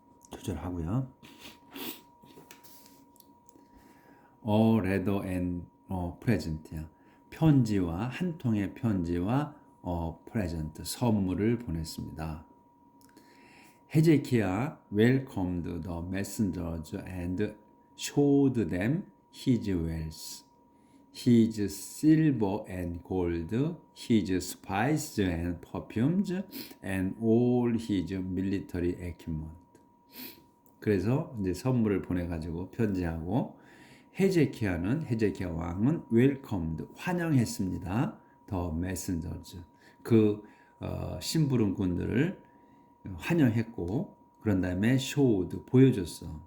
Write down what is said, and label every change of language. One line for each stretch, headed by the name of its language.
Korean: 조절하고요.
English: A letter and a present야.
Korean: 편지와 한 통의 편지와 present 선물을 보냈습니다.
English: 헤제키야 welcomed the messengers and showed them his wealth, his silver and gold, his spices and perfumes, and all his military equipment.
Korean: 그래서 이제 선물을 보내가지고 편지하고 헤제키야 왕은 welcomed 환영했습니다.
English: The messengers
Korean: 그 심부름꾼들을 환영했고 그런 다음에 showed 보여줬어.